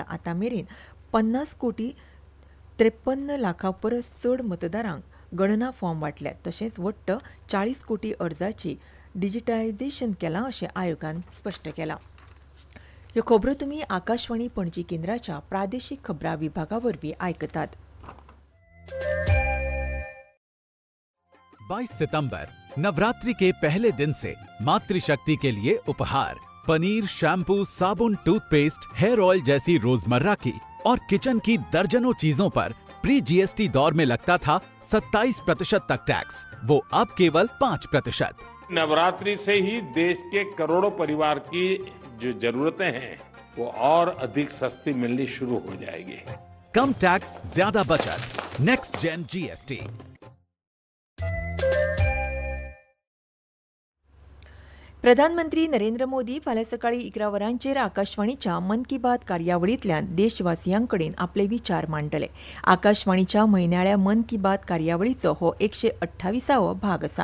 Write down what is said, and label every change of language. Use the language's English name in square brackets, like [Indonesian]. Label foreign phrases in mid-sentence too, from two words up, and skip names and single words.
[Konkani] आतां मेरेन 50,53 लाखां परस चड मतदारांक गणना फॉर्म वाटल्यात. तशेंच वट्ट 40 कोटी अर्जांची डिजिटायझेशन केलां अशें आयोगान स्पश्ट केलां. ह्यो खबरो तुमी आकाशवाणी पणजी केंद्राच्या प्रादेशीक खबरां विभागा वरवीं आयकतात. [Hindi] 22 सितंबर नवरात्रि के पहले दिन से मातृशक्ति के लिए उपहार पनीर, शैम्पू, साबुन, टूथपेस्ट, हेयर ऑयल जैसी रोजमर्रा की और किचन की दर्जनों चीजों पर प्री जीएसटी दौर में लगता था 27% तक टैक्स, वो अब केवल 5%। नवरात्रि से ही देश के करोड़ों परिवार की जो जरूरतें हैं वो और अधिक सस्ती मिलनी शुरू हो जाएगी। कम टैक्स, ज्यादा बचत, [English] next gen [Hindi] जीएसटी। [Konkani] प्रधानमंत्री नरेंद्र मोदी फाल्यां सकाळीं 11 वरांचेर आकाशवाणीच्या मन की बात कार्यावळींतल्यान देशवासियांकडेन आपले विचार मांडटले. आकाशवाणीच्या म्हयन्याळ्या मन की बात कार्यावळीचो हो 128वो भाग आसा.